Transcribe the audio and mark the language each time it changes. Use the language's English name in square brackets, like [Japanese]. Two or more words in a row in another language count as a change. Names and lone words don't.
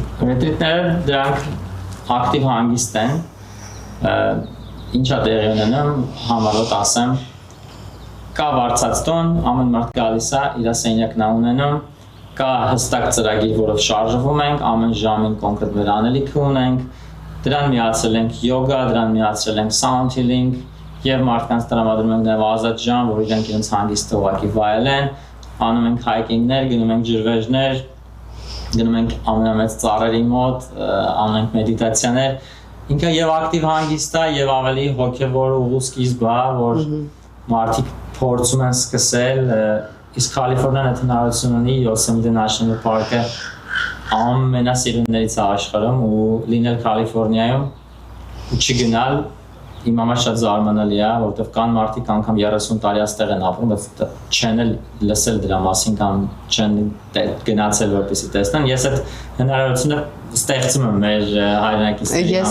[Armenian] Ռետրիտները դրանք ակտիվ հանգիստ են, ինչա տեղի ունենում, համառոտ ասեմ, կա վարձած տոն, ամեն մարդ գալիս է, իր սենյակն է ունենում, կա հստակ ծրագիր, որով շարժվում ենք, ամեն ժամին կոնկրետ վերանելիք ունենք, դրան միացրել ենք յոգա, դրան միացրել ենք [English] sound healing [Armenian] եւ մարդկանց տրամադրում ենք նաեւ ազատ ժամ, որ իրենք իրենց հանգիստը ուղղակի վայելեն, անում ենք hiking-ներ, գնում ենք ջրվեժներ, գնում ենք ամենամեծ ծառերի մոտ, անում ենք մեդիտացիաներ, ինքը եւ ակտիվ հանգիստ է եւ ավելի հոգեվոր ուղու սկիզբ է, որ մարդիկ փորձում են սկսել Իսկ Կալիֆոռնիան այդ հնարավորություն ունի Yosemite National Park-ը ամենասիրուններից աշխարհում ու լինել Կալիֆոռնիայում ու չգնալ իմ համար շատ զարմանալի է, որովհետև կան մարդիկ անգամ 30 տարի այստեղ են ապրում, բայց չեն լսել դրա մասին կամ չեն գնացել որպեսզի տեսնեն։ Ես այդ հնարավորությունը ստեղծում եմ մեր հայրենակիցների համար։ Ես